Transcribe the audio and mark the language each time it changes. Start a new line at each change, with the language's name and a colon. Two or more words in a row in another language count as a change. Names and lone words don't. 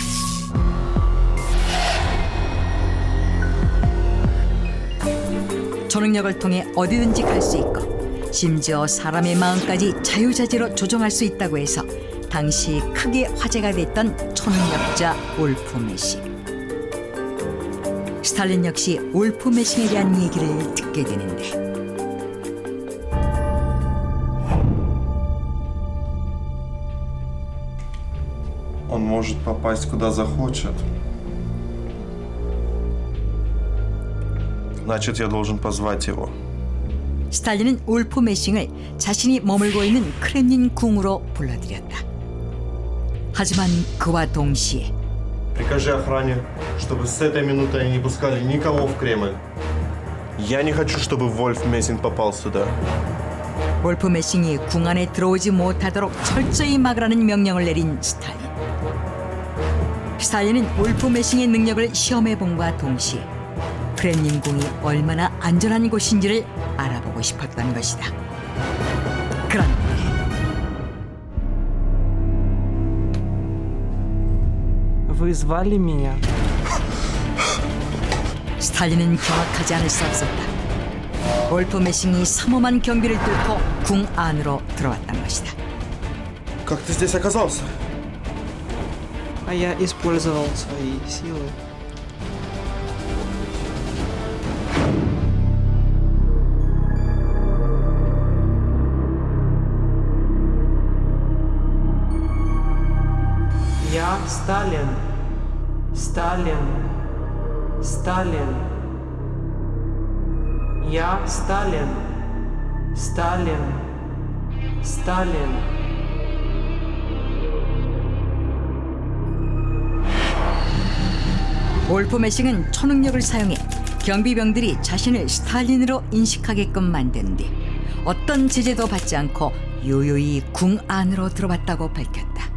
Korean: 초능력을 통해 어디든지 갈 수 있고 심지어 사람의 마음까지 자유자재로 조종할 수 있다고 해서 당시 크게 화제가 됐던 초능력자 울프 메싱. 스탈린 역시 울프 메싱에 대한 얘기를 듣게 되는데
Russian: Он может попасть куда захочет. Значит, я должен позвать его.
Korean: 스탈린은 울프 메싱을 자신이 머물고 있는 크렘린 궁으로 불러들였다. 하지만 그와 동시에
Russian: Прикажи охране, чтобы с этой минуты они не пускали никого в Кремль. Я не хочу, чтобы Вольф Мессинг попал сюда.
Korean: 울프 메싱이 궁 안에 들어오지 못하도록 철저히 막으라는 명령을 내린 스탈린. 스탈린은 울프 메싱의 능력을 시험해본과 동시에 크렘린 궁이 얼마나 안전한 곳인지를 알아보고 싶었던 것이다. 그런데
Russian: Вы звали меня?
Korean: 스탈린은 경악하지 않을 수 없었다. 울프 메싱이 삼엄한 경비를 뚫고 궁 안으로 들어왔던 것이다.
Russian: Как ты здесь оказался? А я использовал свои силы. Я Сталин. Сталин. Сталин. Я Сталин. Сталин. Сталин.
Korean: 울프 메싱은 초능력을 사용해 경비병들이 자신을 스탈린으로 인식하게끔 만든 뒤 어떤 제재도 받지 않고 요요히 궁 안으로 들어왔다고 밝혔다.